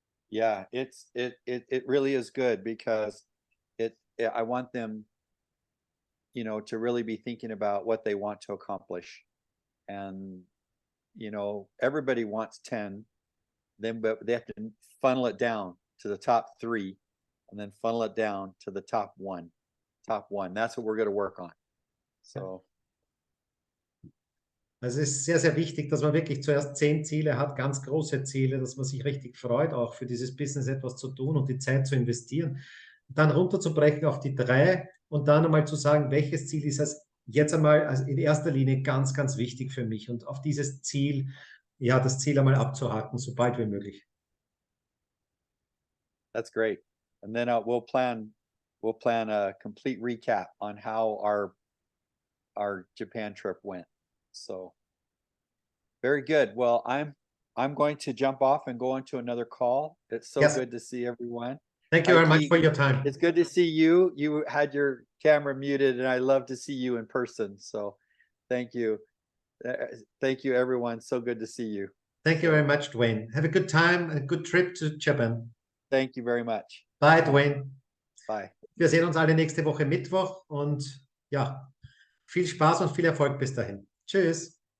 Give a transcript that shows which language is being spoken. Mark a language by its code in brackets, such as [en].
[en] Yeah, it really is good because I want them, to really be thinking about what they want to accomplish. And, everybody wants 10, but they have to funnel it down to the top 3 and then funnel it down to the top one. That's what we're going to work on. So. [de] Also es ist sehr, sehr wichtig, dass man wirklich zuerst 10 Ziele hat, ganz große Ziele, dass man sich richtig freut, auch für dieses Business etwas zu tun und die Zeit zu investieren. Dann runterzubrechen auf die 3 und dann einmal zu sagen, welches Ziel ist es jetzt einmal also in erster Linie ganz, ganz wichtig für mich und auf dieses Ziel, ja, das Ziel einmal abzuhaken, so bald wie möglich. [en] That's great. And then we'll plan a complete recap on how our Japan trip went. So very good. Well, I'm going to jump off and go into another call. It's so good to see everyone. Thank you very much for your time. It's good to see you. You had your camera muted, and I love to see you in person. So thank you. Thank you, everyone. So good to see you. Thank you very much, Dwayne. Have a good time, a good trip to Japan. Thank you very much. Bye, Dwayne. Bye. [de] Wir sehen uns alle nächste Woche Mittwoch und ja, viel Spaß und viel Erfolg bis dahin. Tschüss.